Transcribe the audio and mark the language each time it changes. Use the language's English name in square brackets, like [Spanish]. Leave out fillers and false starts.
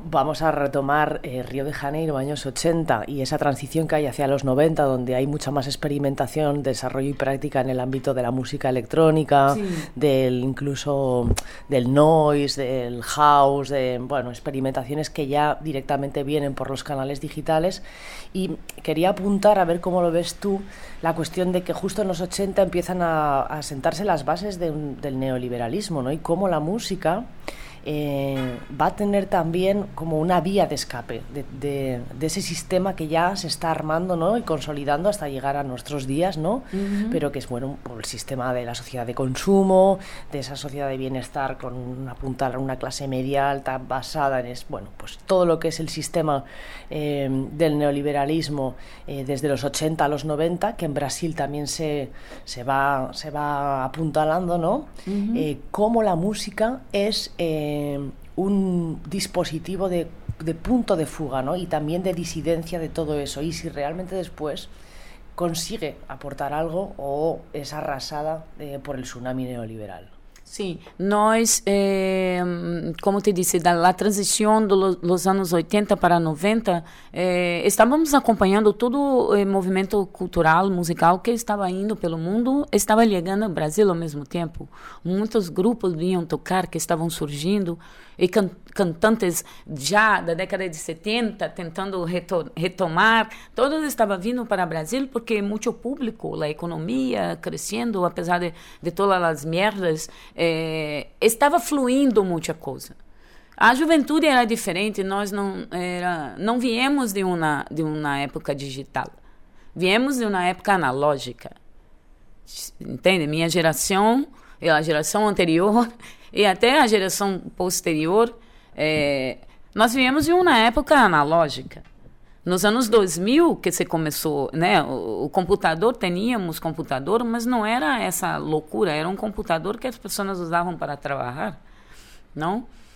[Portuguese] Vamos a retomar Rio de Janeiro, anos 80, e essa transição que há [Spanish] hacia [Portuguese] os 90, onde há muita mais experimentação, desenvolvimento e prática no âmbito da música eletrônica, sí. [Spanish] Incluso del noise, del house, bueno, [Portuguese] experimentações que já directamente vêm por os canais digitais. E queria [Spanish] apuntar, a ver como lo ves tú, a questão de que justo nos 80 empiezan a sentarse as bases del neoliberalismo, ¿no? Y como a música va a tener también como una vía de escape de ese sistema que ya se está armando, ¿no? Y consolidando hasta llegar a nuestros días, ¿no? Uh-huh. Pero que es bueno por el sistema de la sociedad de consumo, de esa sociedad de bienestar con una punta a una clase media alta basada en bueno, pues todo lo que es el sistema del neoliberalismo desde los 80 a los 90, que en Brasil también se va apuntalando, ¿no? Uh-huh. Cómo la música es un dispositivo de punto de fuga, ¿no? Y también de disidencia de todo eso, y si realmente después consigue aportar algo o es arrasada por el tsunami neoliberal. [Portuguese] Sí, nós, como te disse, da transição dos anos 80 para 90, estávamos acompanhando todo o movimento cultural, musical, que estava indo pelo mundo, estava chegando ao Brasil ao mesmo tempo. Muitos grupos vinham tocar, que estavam surgindo, e cantantes já da década de 70, tentando retomar, todos estavam vindo para o Brasil, porque muito público, a economia crescendo, apesar de todas as merdas, estava fluindo muita coisa. A juventude era diferente, nós não viemos de uma época digital. viemos [Spanish] de una época analógica, [Portuguese] entende? Minha geração e a geração anterior e até a geração posterior, nós viemos de uma época analógica. Nos anos 2000 que se começou, né, o computador, tínhamos computador, mas não era essa loucura, era um computador que as pessoas usavam para trabalhar, não?